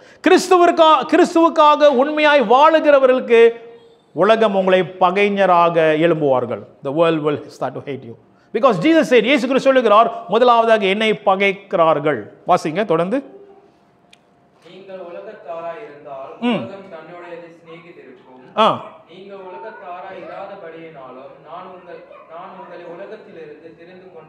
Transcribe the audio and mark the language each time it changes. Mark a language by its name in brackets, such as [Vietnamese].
[Tamil] கிறிஸ்துவுக்காக உண்மையாய் வாழுகிறவர்களுக்கு உலகம் உங்களை பகைஞராக எழும்புவார்கள். [English] the world will start to hate you because Jesus said, [Tamil] இயேசு கிறிஸ்து சொல்லுகிறார், முதலாவதாக என்னை பகைக்கிறார்கள். வாசிங்க தொடர்ந்து. நீங்கள் உலகத்தாராய் இருந்தால் உலகம் தன்னுடையதை சிநேகித்திருக்கும். நீங்கள் உலகத்தாராய் இராதபடியினாலும் நான் உங்களை உலகத்திலிருந்து தெரிந்து